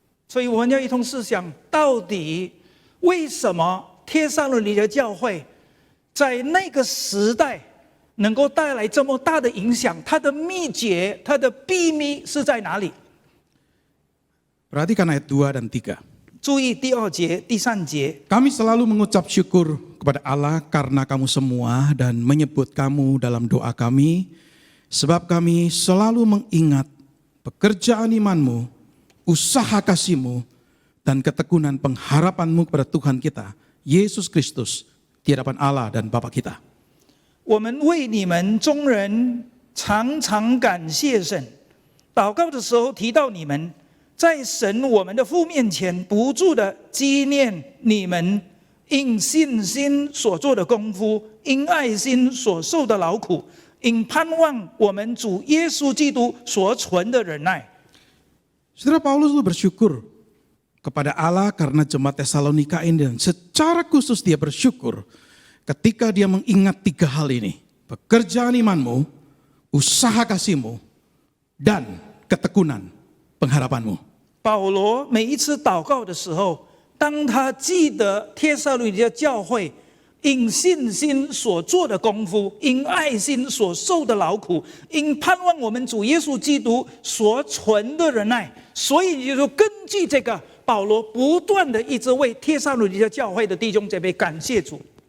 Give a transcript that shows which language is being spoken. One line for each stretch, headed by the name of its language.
Chinese: 所以我们要一同思想，到底为什么帖撒罗尼迦教会在那个时代能够带来这么大的影响？它的秘诀、它的秘密是在哪里？
Indonesian: Perhatikan ayat 2 dan 3.
Chinese: 注意第2节、第3节。
Indonesian: Kami selalu mengucap syukur kepada Allah karena kamu semua dan menyebut kamu dalam doa kami, sebab kami selalu mengingat pekerjaan imanmu, usaha kasihmu, dan ketekunan pengharapanmu kepada Tuhan kita, Yesus Kristus, di hadapan Allah dan Bapa kita.
Chinese: 我们为你们众人常常感谢神，祷告的时候提到你们，在神我们的父面前不住的纪念你们因信心所做的功夫，因爱心所受的劳苦，因盼望我们主耶稣基督所存的忍耐。
Indonesian: Saudara, Paulus itu bersyukur kepada Allah karena jemaat Tesalonika ini, dan secara khusus dia bersyukur ketika dia mengingat 3 hal ini: pekerjaan imanmu, usaha kasihmu, dan ketekunan pengharapanmu.
Chinese: 保罗每一次祷告的时候，当他记得帖撒罗尼迦教会因信心所做的功夫，因爱心所受的劳苦，因盼望我们主耶稣基督所存的忍耐，所以就说根据这个，保罗不断的一直为帖撒罗尼迦教会的弟兄姐妹感谢主。